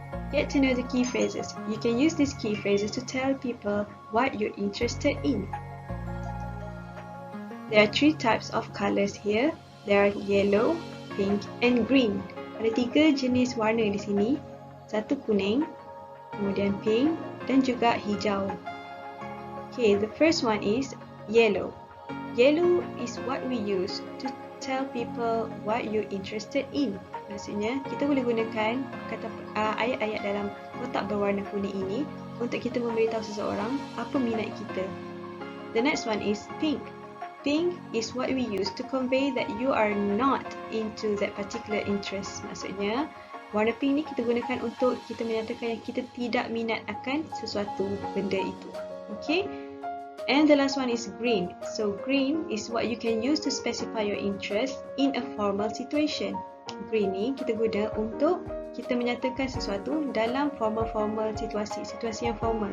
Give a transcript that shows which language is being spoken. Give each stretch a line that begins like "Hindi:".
English: Get to know the key phrases. You can use these key phrases to tell people what you're interested in. There are 3 types of colors here. There are yellow, pink and green.
Malay: Ada 3 jenis warna di sini. Satu kuning, kemudian pink dan juga hijau.
English: Okay, the first one is yellow. Yellow is what we use to tell people what you're interested in.
Malay: Maksudnya, kita boleh gunakan kata ayat-ayat dalam kotak berwarna kuning ini untuk kita memberitahu seseorang apa minat kita.
English: The next one is pink. Pink is what we use to convey that you are not into that particular interest.
Malay: Maksudnya, warna pink ni kita gunakan untuk kita menyatakan yang kita tidak minat akan sesuatu benda itu.
English: Okay? And the last one is green. So green is what you can use to specify your interest in a formal situation.
Malay: Green ni kita guna untuk kita menyatakan sesuatu dalam formal situasi yang formal.